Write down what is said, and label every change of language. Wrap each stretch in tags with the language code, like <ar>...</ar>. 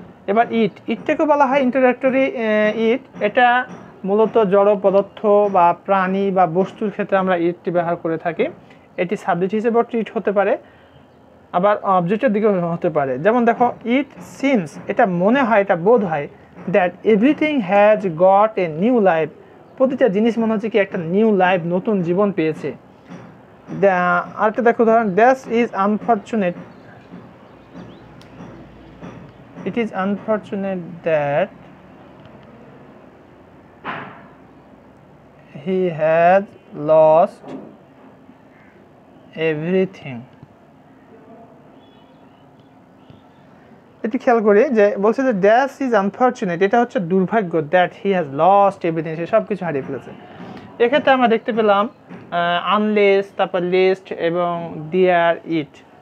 <bn>এবার ইটটাকে বলা হয় ইন্ট্রোডাক্টরি ইট। এটা মূলত জড় পদার্থ বা প্রাণী বা বস্তুর ক্ষেত্রে আমরা ইটটি ব্যবহার করে থাকি। এটি সাবজেক্ট হিসেবেও ট্রিট হতে পারে, আবার অবজেক্টের দিকে হতে পারে। যেমন দেখো,</bn> <en>it seems,</en> <bn>এটা মনে হয়, এটা বোধ হয়,</bn> <en>that everything has got a new life,</en> <bn>প্রতিটা জিনিস মনে হচ্ছে কি একটা নিউ লাইফ, নতুন জীবন পেয়েছে। আরেকটা দেখো উদাহরণ,</bn> <en>That is unfortunate, it is unfortunate that he has lost everything।</en> <bn>এটি খেয়াল করি যে বলছে যে</bn> <en>that is unfortunate,</en> <bn>এটা হচ্ছে দুর্ভাগ্য,</bn> <en>that he has lost everything,</en> <bn>সে সব কিছু হারিয়ে ফেলেছে। এক্ষেত্রে আমরা দেখতে পেলাম আনলেস, তারপর লিস্ট এবং ডিয়ার ইট।</bn>